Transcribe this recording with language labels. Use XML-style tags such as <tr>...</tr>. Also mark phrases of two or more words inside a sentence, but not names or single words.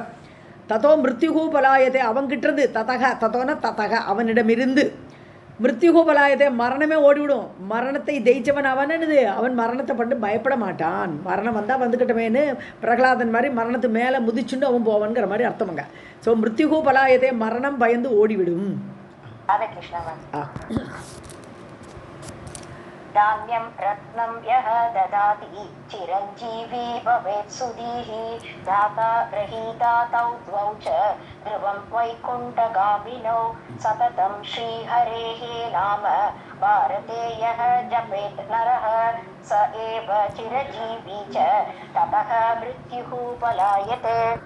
<sa>ततो मृत्युः पलायते,</sa> <ta>அவன்கிட்டது தத்தக அவனிடமிருந்து</ta> <sa>मृत्युः पलायते,</sa> <ta>மரணமே ஓடிவிடும். மரணத்தை ஜெயிச்சவன் அவனது, அவன் மரணத்தை பண்ணி பயப்பட மாட்டான். மரணம் வந்தால் வந்துக்கிட்டமேனு பிரகலாதன் மாதிரி மரணத்து மேலே முதிச்சுண்டு அவன் போவான்ங்கிற மாதிரி அர்த்தமுங்க. ஸோ</ta> <sa>मृत्युः पलायते,</sa> <ta>மரணம் பயந்து ஓடிவிடும்.</ta> <sa>धान्यं रत्नं यः ददाति चिरञ्जीवी भवेत् सुधीः दाता गृहीता तौ द्वौ च ध्रुवं वैकुण्ठगामिनौ सततं श्रीहरेः नाम भारते यः जपेत् नरः स एव चिरजीवी च ततः मृत्युः पलायते.</sa>